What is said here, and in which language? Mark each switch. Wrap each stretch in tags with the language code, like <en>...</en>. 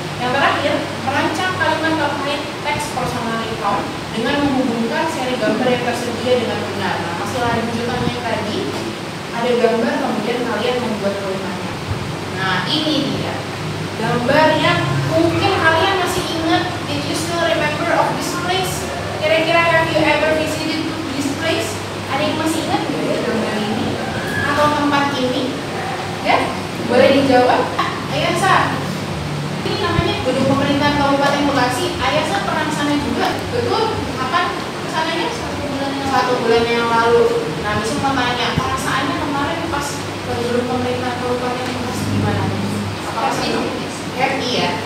<id>Yang terakhir, merancang kalimat terkait teks personal account dengan menghubungkan seri gambar yang tersedia dengan benar. Nah, masih lanjutannya yang tadi, ada gambar kemudian kalian membuat tulisannya. Nah, ini dia gambar yang mungkin kalian masih ingat.</id> <en>Did you still remember of this place?</en> <id>Kira-kira</id> <en>have you ever visited this place?</en> <id>Ada yang masih ingat nggak ya gambar ini atau tempat ini? Ya, boleh dijawab. Ayasa, ini namanya Gedung Pemerintahan Kabupaten Bekasi. Ayasa pernah kesana juga, betul? Kapan kesananya? 1 bulan yang lalu. Nah, bisa mau tanya, perasaannya kemarin pas ke Gedung Pemerintahan Kabupaten Bekasi gimana? Apa sih? Happy ya.</id>